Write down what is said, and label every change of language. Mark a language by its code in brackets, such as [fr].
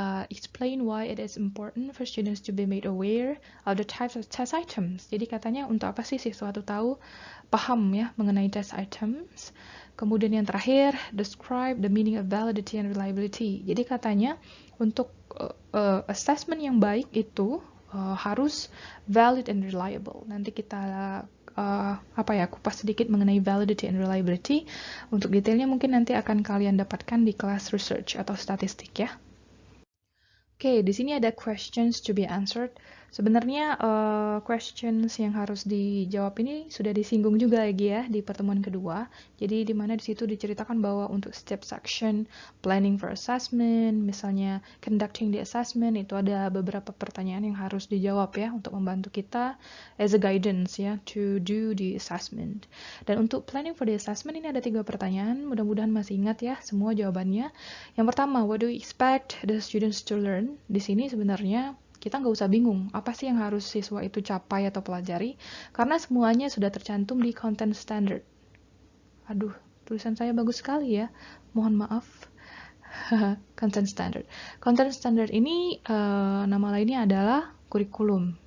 [en] Explain why it is important for students to be made aware of the types of test items. [id] Jadi katanya untuk apa sih siswa itu paham ya mengenai test items. Kemudian yang terakhir, [en] describe the meaning of validity and reliability. [id] Jadi katanya untuk assessment yang baik itu harus [en] valid and reliable. [id] Nanti kita kupas sedikit mengenai validity and reliability. Untuk detailnya mungkin nanti akan kalian dapatkan di kelas research atau statistik ya. Oke, di sini ada [en] questions to be answered. [id] Sebenarnya questions yang harus dijawab ini sudah disinggung juga lagi ya di pertemuan kedua. Jadi di mana di situ diceritakan bahwa untuk setiap section planning for assessment, misalnya [en] conducting the assessment, [id] itu ada beberapa pertanyaan yang harus dijawab ya untuk membantu kita [en] as a guidance ya to do the assessment. [id] Dan untuk [en] planning for the assessment [id] ini ada 3 pertanyaan. Mudah-mudahan masih ingat ya semua jawabannya. [en] Yang pertama, what do you expect the students to learn? [id] Di sini sebenarnya kita nggak usah bingung apa sih yang harus siswa itu capai atau pelajari, karena semuanya sudah tercantum di content standard. Aduh, tulisan saya bagus sekali ya, mohon maaf. Content standard. Content standard ini nama lainnya adalah kurikulum.